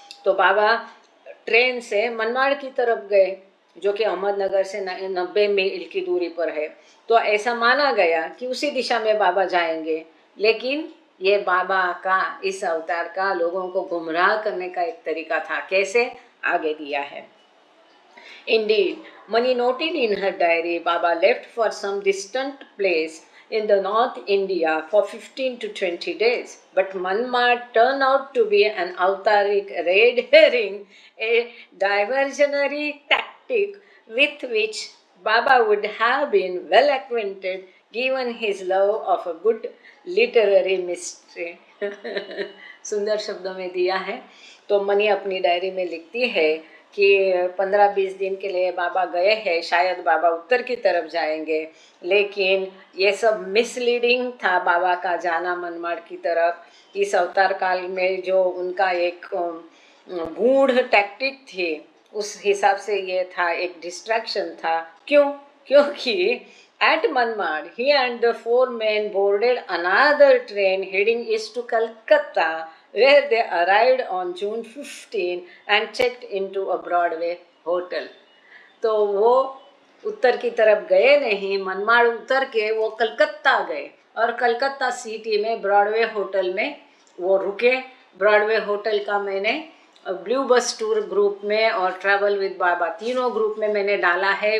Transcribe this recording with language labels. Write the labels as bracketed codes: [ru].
[hi] तो बाबा ट्रेन से मनमाड़ की तरफ गए, जो कि अहमदनगर से 90 मील की दूरी पर है। तो ऐसा माना गया कि उसी दिशा में बाबा जाएंगे, लेकिन ये बाबा का, इस अवतार का लोगों को गुमराह करने का एक तरीका था। कैसे, आगे दिया है। [en] Indeed, Mani noted in her diary, Baba left for some distant place in the North India for 15 to 20 days. But Manmad turned out to be an avataric red herring, a diversionary tactic with which Baba would have been well acquainted given his love of a good literary mystery. [hi] सुंदर शब्दों में दिया है। तो money अपनी diary में लिखती है कि 15-20 दिन के लिए बाबा गए हैं, शायद बाबा उत्तर की तरफ जाएंगे, लेकिन ये सब मिसलीडिंग था बाबा का जाना मनमाड़ की तरफ। इस अवतार काल में जो उनका एक गूढ़ टैक्टिक थी, उस हिसाब से ये था, एक डिस्ट्रैक्शन था। क्यों? क्योंकि [en] at Manmad, he and the 4 men boarded another train heading east to Calcutta, where they arrived on June 15 and checked into a Broadway hotel. [hi] तो वो उत्तर की तरफ गए नहीं, मनमाड़ उतर के वो कलकत्ता गए और कलकत्ता सिटी में ब्रॉडवे होटल में वो रुके। ब्रॉडवे होटल का मैंने ब्लू बस टूर ग्रुप में और ट्रैवल विद बाबा, तीनों ग्रुप में मैंने डाला है।